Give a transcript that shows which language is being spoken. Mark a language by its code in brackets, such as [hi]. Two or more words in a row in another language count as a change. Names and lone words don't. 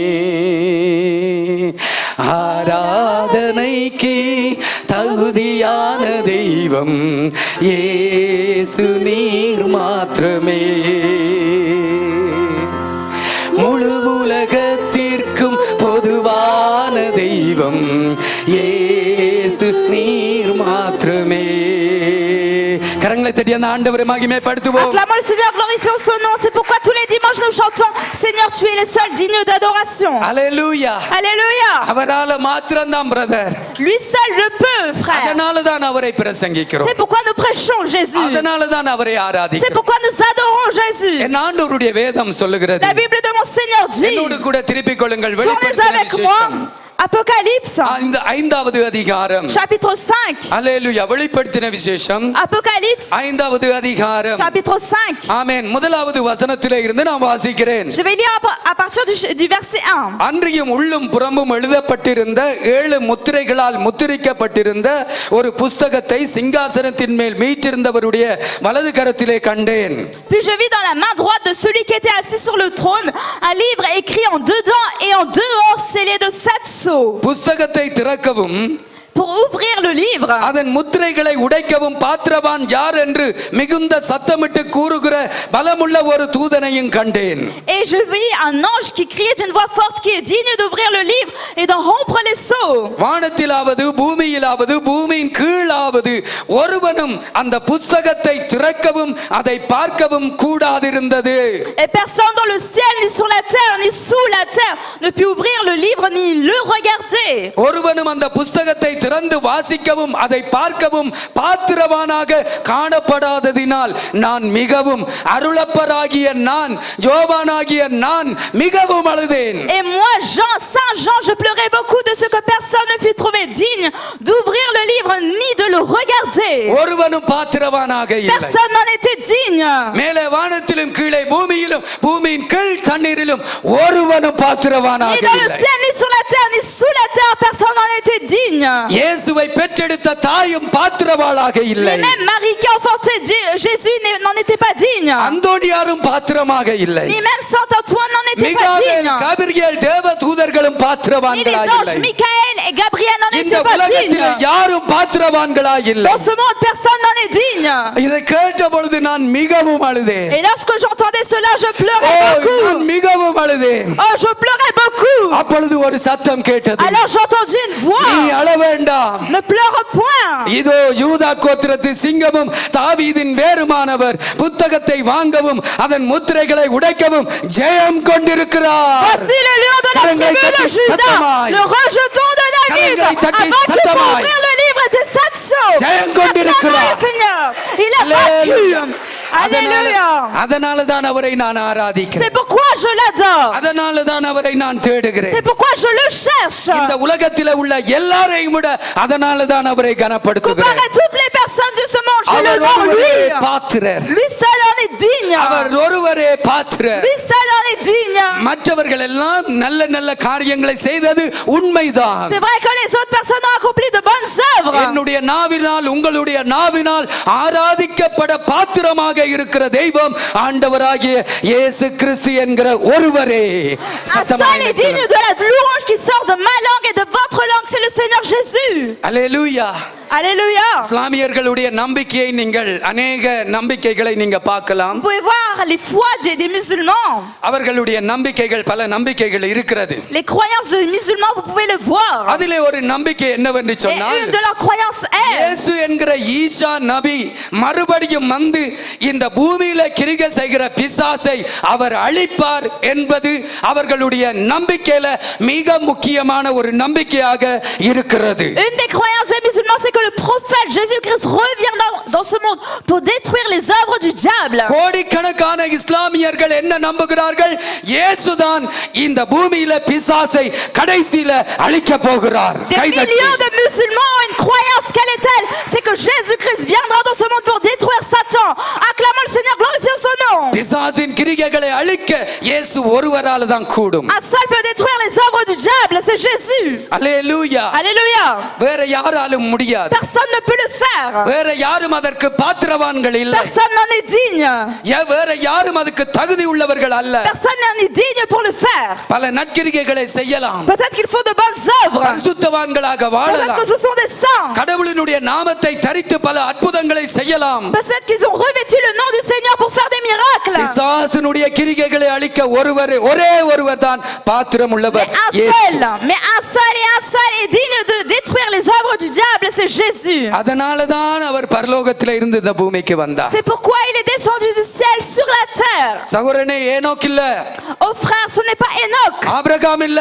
[ta] ஆராதனைக்கு தகுதியான தெய்வம் இயேசு நீர் மாத்திரமே, முழு உலகத்திற்கும் பொதுவான தெய்வம் இயேசு நீர் மாத்திரமே. கரங்களை தட்டி அந்த ஆண்டவரை மகிமைப்படுத்துவோம். [fr] Acclamons le Seigneur, glorifions son nom. C'est pourquoi tous les dimanches nous chantons Seigneur, tu es le seul digne d'adoration. Alléluia. Alléluia. [ta] அவரால மாத்திரம் தான் பிரதர். [fr] Lui seul le peut, frère. [ta] அதனால தான் அவரை பிரசங்கிக்கிறோம். [fr] C'est pourquoi nous prêchons Jésus. [ta] அதனால தான் அவரை [fr] C'est [ta] ஆராதிக்கிறோம். [fr] pourquoi nous adorons Jésus. [ta] என் ஆண்டவருடைய வேதம் சொல்லுகிறது. [fr] La Bible de mon Seigneur dit. [ta] என்னோடு கூட திருப்பிக் கொள்ளுங்கள். [fr] Tournez [ta] வெளிப்படுத்தின [fr] avec moi. [ta] விசேஷம் [fr] Apocalypse. [ta] ஐந்தாவது அதிகாரம். [fr] Chapitre 5. [ta] அல்லேலூயா. வெளிப்படுத்தின விசேஷம் [fr] Apocalypse. [ta] ஐந்தாவது அதிகாரம். [fr] Chapitre 5. [ta] ஆமென். முதலாவது வசனத்திலே இருந்து நான் வாசிக்கிறேன். [fr] Je vais lire à partir du verset 1. [ta] அன்றியும் உள்ளும் புறமும் எழுதப்பட்டிருந்த 7 முத்திரைகளால் முத்திரிக்கப்பட்டிருந்த ஒரு புஸ்தகத்தை சிங்காசனத்தின் மேல் மீட்டிருந்தவருடைய வலது கரத்திலே கண்டேன். [fr] Puis je vis dans la main droite de celui qui était assis sur le trône un livre écrit en dedans et en dehors scellé de 7 sceaux. [ta] புஸ்தகத்தை திறக்கவும் [fr] Pour ouvrir le livre, [ta] அதன் முத்திரைகளை உடைக்கவும் பாத்திரவான் யார் என்று மிகுந்த சத்தமிட்டு கூறுகிற பலமுள்ள ஒரு தூதனையும் கண்டேன். [fr] et je vis un ange qui criait d'une voix forte qui est digne d'ouvrir le livre et d'en rompre les sceaux. [ta] வானத்திலாவது பூமியிலாவது பூமியின் கீழாவது ஒருவனும் அந்த புஸ்தகத்தை திறக்கவும் அதை பார்க்கவும் கூடாதிருந்தது. [fr] Et personne dans le ciel ni sur la terre ni sous la terre ne put ouvrir le livre ni le regarder. [ta] ஒருவனும் அந்த புஸ்தகத்தை திறந்து வாசிக்கவும் அதை பார்க்கவும் பாத்திரவானாக காணப்படாததினால் நான் மிகவும் அருளப்பராகிய நான் யோவானாகிய நான் மிகவும் அழுதேன். [fr] Et moi Jean, Saint Jean, je pleurais beaucoup de ce que personne ne fut trouvé digne d'ouvrir le livre ni de le regarder. [ta] ஒருவனும் பாத்திரவானாக இல்லை. [fr] Personne n'en était digne. [ta] மேலே வானத்திலும் கீழே பூமியிலும் பூமியின் கீழ் தண்ணீரிலும் ஒருவனும் பாத்திரவானாக [fr] Ni dans le [ta] இல்லை. [fr] ciel ni sur la terre ni sous la terre personne n'en était digne. [ta] இயேசுவை பெற்றெடுத்த தாயும் பாத்திரவாளாக இல்லை. [fr] Et même Marie qui a enfanté Jésus n'en était pas digne. [ta] அந்தோனியாரும் பாத்திரமாக இல்லை. [fr] Ni même Saint Antoine n'en était pas [ta] மிகாவேல் [fr] digne. [ta] காபிரியேல் தேவதூதர்களும் [fr] Ni les [ta] பாத்திரவான்களாக [fr] anges [ta] இல்லை. [fr] Michaël et Gabriel n'en [ta] இந்த [fr] étaient pas [ta] உலகத்தில் [fr] dignes. [ta] யாரும் பாத்திரவான்களாக இல்லை. [fr] Dans ce monde personne n'en est digne. [ta] இதை கேட்ட பொழுது நான் மிகவும் அழுதேன். [fr] Et lorsque j'entendais cela je pleurais [ta] நான் [fr] beaucoup. [ta] மிகவும் அழுதேன். [fr] Oh, je pleurais beaucoup. [ta] அப்பொழுது ஒரு சத்தம் கேட்டது. [fr] Alors j'entendis une voix. [ta] நீ அழ வேண்டாம். [fr] Ne pleure point. [ta] இதோ யூதா கோத்திரத்து சிங்கமும் தாவீதின் வேறுமானவர் புத்தகத்தை வாங்கவும் அதன் முத்திரைகளை உடைக்கவும் ஜெயம் கொண்டிருக்கிறார். [fr] Voici le lion de la tribu de Juda, le rejeton de David, avant qu'il peut ouvrir le livre et ses 7 sceaux. [ta] ஜெயம் கொண்டிருக்கிறார். [fr] Seigneur, il a vaincu. Alléluia. [ta] அதனால தான் அவரை நான் ஆராதிக்கிறேன். [fr] C'est pourquoi je l'adore. [ta] அதனால தான் அவரை நான் தேடுகிறேன். [fr] C'est pourquoi je le cherche. [ta] இந்த உலகத்திலே உள்ள எல்லாரையும் விட அதனால தான் அவரை கனப்படுத்துகிறேன். [fr] Comparé à toutes les personnes de ce monde, je le [ta] அவர் [fr] loue [ta] ஒருவரே [fr] lui. [ta] பாத்திரர். [fr] Lui seul en est digne. [ta] அவர் ஒருவரே பாத்திரர். [fr] Lui seul en est digne. [ta] மற்றவர்கள் எல்லாம் நல்ல நல்ல காரியங்களை செய்தது உண்மைதான். [fr] C'est vrai que les autres personnes ont accompli de bonnes œuvres. [ta] என்னுடைய நாவினால் உங்களுடைய நாவினால் ஆராதிக்கப்பட பாத்திரமாக இருக்கிற தெய்வம் ஆண்டவராகிய இயேசு கிறிஸ்து என்கிற ஒருவரே. [fr] Un seul est digne de la louange qui sort de ma langue et de votre langue, c'est le Seigneur Jésus. [ta] அல்லேலூயா. [fr] Alléluia. [ta] இஸ்லாமியர்களுடைய நம்பிக்கையை நீங்கள் அநேக நம்பிக்கைகளை நீங்க பார்க்கலாம். [fr] Vous pouvez voir les foi des musulmans. [ta] அவர்களுடைய நம்பிக்கைகள் பல நம்பிக்கைகள் இருக்கிறது. [fr] Les croyances des musulmans, vous pouvez le voir. [ta] அதிலே ஒரு நம்பிக்கை என்னவென்று [fr] Et [ta] சொன்னால் [fr] une de leurs croyances est [ta] இயேசு என்கிற ஈசா நபி மறுபடியும் வந்து இந்த பூமியில கிரியை செய்கிற பிசாசை அவர் அழிப்பார் என்பது அவர்களுடைய நம்பிக்கையில மிக முக்கியமான ஒரு நம்பிக்கையாக இருக்கிறது. [fr] une des croyances des musulmans musulmans, c'est que le prophète Jésus-Christ revient dans ce monde pour détruire les œuvres du diable. [ta] கோடிக்கணக்கான இஸ்லாமியர்கள் என்ன நம்புகிறார்கள்? இயேசுதான் இந்த பூமியில பிசாசை கடைசியில அழிக்க போகிறார். [fr] Des millions de musulmans ont une croyance, quelle est-elle? C'est que Jésus-Christ viendra dans ce monde pour détruire Satan. Acclamons le Seigneur, glorifions son nom. [ta] பிசாசின் கிரியைகளை அழிக்க இயேசு ஒருவரால தான் கூடும். [fr] Un seul peut détruire les œuvres du diable, c'est Jésus. [ta] அல்லேலூயா. [fr] Alléluia. [ta] வேற யாராலும் முடியாது. [fr] Personne ne peut le faire. [ta] வேற யாரும் அதற்கு பாத்திரவான்கள் இல்லை. [fr] Personne n'en est digne. [ta] வேற யாரும் அதுக்கு தகுதி உள்ளவர்கள் அல்ல. [fr] Personne n'en est digne pour le faire. [ta] பல நற்கிரியைகளை செய்யலாம். [fr] Peut-être qu'il faut de bonnes œuvres. [ta] பரிசுத்தவான்களாக வாழலாம். [fr] Peut-être que ce sont des saints. [ta] கடவுளினுடைய நாமத்தை தரித்து பல அற்புதங்களை செய்யலாம். [fr] Peut-être qu'ils ont revêtu le nom du Seigneur pour faire des miracles. [ta] பிசாசினுடைய கிரியைகளை அழிக்க ஒரே ஒருவர் தான் பாத்திரம் உள்ளவர். [fr] Mais un seul est digne de détruire les œuvres du diable, c'est Jésus. [ta] அதனால தான் அவர் பரலோகத்திலே இருந்து இந்த பூமிக்கு வந்தார். [fr] C'est pourquoi il est descendu du ciel sur la terre. [ta] சகோதரனே ஏனோக் இல்ல. Oh frère, ce n'est pas Enoch. ஆபிரகாம் இல்ல.